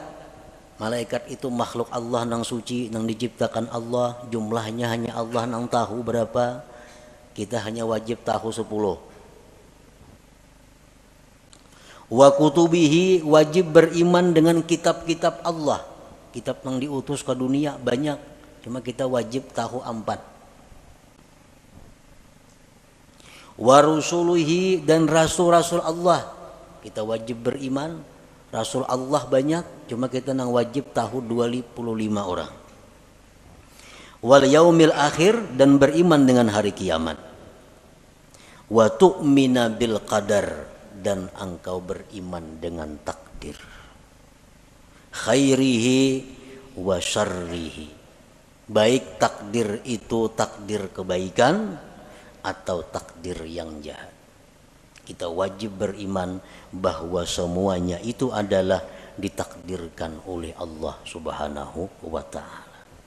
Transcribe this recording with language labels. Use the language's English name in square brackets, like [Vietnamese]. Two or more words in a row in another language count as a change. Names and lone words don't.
[Banjar] Malaikat itu makhluk Allah nang suci, nang diciptakan Allah, jumlahnya hanya Allah nang tahu berapa. [Indonesian] Kita hanya wajib tahu 10. [Arabic] وكتبه, [Indonesian] wajib beriman dengan kitab-kitab Allah. Kitab yang diutus ke dunia banyak, cuma kita wajib tahu 4. [Arabic] ورسله, [Indonesian] dan rasul-rasul Allah, kita wajib beriman. [Banjar] Rasul Allah banyak, cuma kita nang wajib tahu 25 orang. [Arabic] واليوم الآخر, [Indonesian] dan beriman dengan hari kiamat. [Arabic] وتؤمن بالقدر, [Indonesian] dan engkau beriman dengan takdir, [Arabic] خيره وشره, [Indonesian] baik takdir itu takdir kebaikan atau takdir yang jahat. Kita wajib beriman bahwa semuanya itu adalah ditakdirkan oleh Allah [Arabic] سبحانه وتعالى.